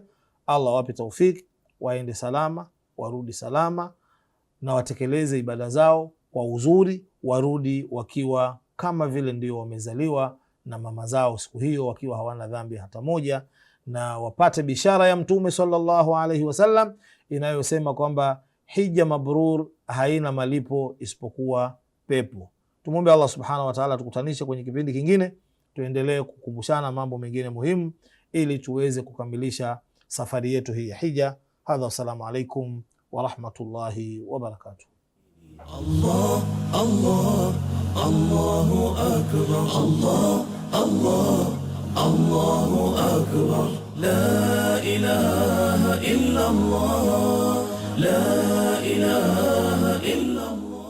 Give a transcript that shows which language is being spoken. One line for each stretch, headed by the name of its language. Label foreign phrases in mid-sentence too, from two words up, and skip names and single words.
Swahili: Allah wape taufik, waende salama, warudi salama, na watekeleze ibada zao kwa uzuri, warudi wakiwa kama vile ndio wamezaliwa na mama zao siku hiyo, wakiwa hawana dhambi hata moja, na wapate bishara ya Mtume
Arabic: صلى الله عليه وسلم
Swahili: inayosema kwamba hija mabrur haina malipo isipokuwa pepo. Tumuombe Allah
Arabic: سبحانه وتعالى
Swahili: tukutanishe kwenye kipindi kingine, tuendelee kukumbushana mambo mengine muhimu ili tuweze kukamilisha safari yetu hii ya hija.
Arabic: هذا، السلام عليكم ورحمة الله وبركاته. الله الله الله أكبر، الله الله الله أكبر، لا إله إلا الله، لا إله إلا الله.